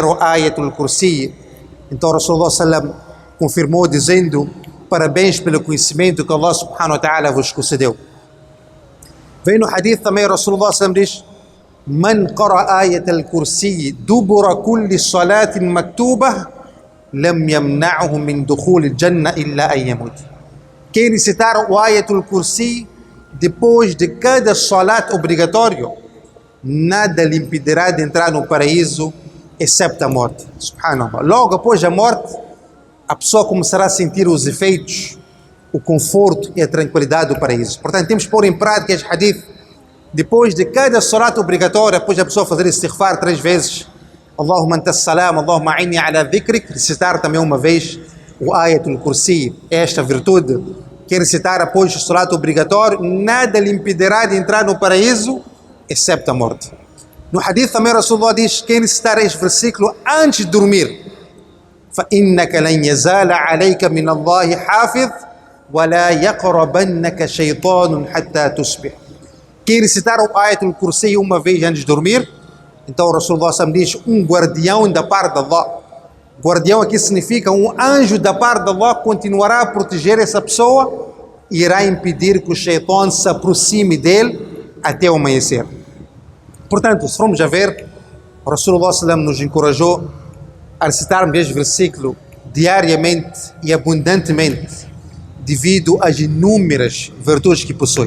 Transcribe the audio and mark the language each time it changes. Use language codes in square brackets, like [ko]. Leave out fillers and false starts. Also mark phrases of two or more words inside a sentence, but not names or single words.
[pt] Eles responderam Ayatul Kursi. Então [ar] رسول الله سلم [pt] confirmou dizendo: parabéns pelo conhecimento que [ar] الله سبحانه وتعالى [pt] vos concedeu. Vem no hadith também [ar] رسول الله سلم [pt] diz: [ar] من قرأ آية الكرسي دبر كل صلاة مكتوبة لم يمنعه من دخول الجنة إلا أن يموت. [pt] Quem recitar o [ar] آية الكرسي [pt] depois de cada salat obrigatório, nada lhe impedirá de entrar no paraíso, excepto a morte. Subhanallah. Logo após a morte, a pessoa começará a sentir os efeitos, o conforto e a tranquilidade do paraíso. Portanto, temos que pôr em prática este hadith. Depois de cada salat obrigatória, depois a pessoa fazer istighfar 3 vezes, [ar] اللهم أنت السلام، اللهم أعني على ذكرك, [pt] recitar também uma vez o [ar] آية الكرسي, [pt] esta virtude. Quem recitar após o salat obrigatório, nada lhe impedirá de entrar no paraíso, excepto a morte. No hadith também Rasulullah diz: quem recitar este versículo antes de dormir, [ar] فَإِنَّكَ لَنْ يَزَالَ عَلَيْكَ مِنَ اللَّهِ حَافِظ وَلَا يَقْرَبَنَّكَ شَيْطَانٌ حَتَّى تُصْبِحْ. [pt] Quem recitar o [ar] آية الكرسي [pt] uma vez antes de dormir, então o Rasulullah diz: um guardião da parte de Allah. Guardião aqui significa um anjo da parte de Allah continuará a proteger essa pessoa e irá impedir que o shaitan se aproxime dele até o amanhecer. Portanto, se formos a ver, o Rasulullah nos encorajou a recitarmos este versículo diariamente e abundantemente, devido às inúmeras virtudes que possui.